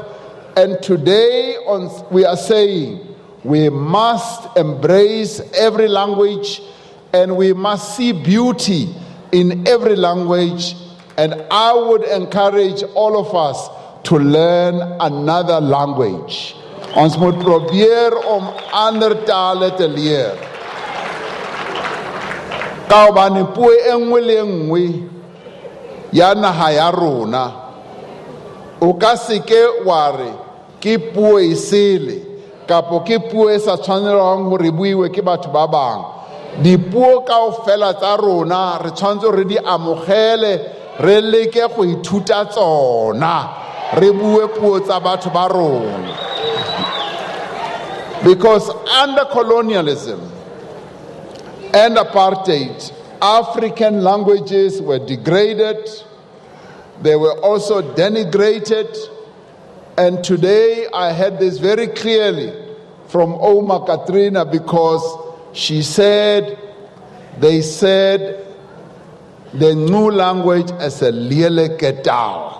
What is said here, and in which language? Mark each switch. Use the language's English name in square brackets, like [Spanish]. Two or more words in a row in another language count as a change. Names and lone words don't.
[English] And today we are saying we must embrace every language and we must see beauty in every language. And I would encourage all of us to learn another language. [Afrikaans] Ons moet probeer om ander tale te leer. [Southern Sotho] Ka hobane puo e nngwe le nngwe ya naha ya rona o ka seke wa re ke puo e sele kapo ke puo e sa tshwanelang hore buiwe ke batho ba bang. [Tswana] Dipuo kaofela tsa rona re tshwanetse re di amogele re leke go ithuta tsona re bue puo tsa batho ba rona. [English] Because under colonialism and apartheid, African languages were degraded, they were also denigrated, and today I heard this very clearly from Oma Katrina because she said, they said the new language is a Lele Ketal.